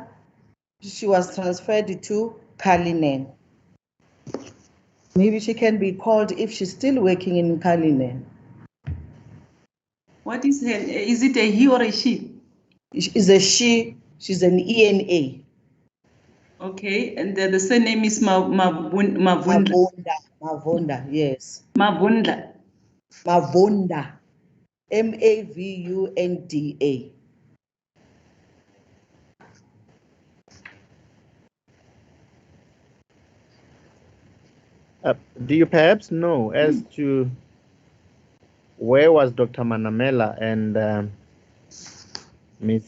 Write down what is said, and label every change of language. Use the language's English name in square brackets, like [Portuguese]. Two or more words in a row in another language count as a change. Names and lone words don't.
[English] She was transferred to Kalinen. Maybe she can be called if she's still working in Kalinen. What is her? Is it a he or a she? It's a she. She's an ENA. Okay, and the surname is Mavunda. Mavunda, yes. Mavunda. Mavunda. Mavunda. Do you perhaps know as to where was Dr. Manamela and Ms.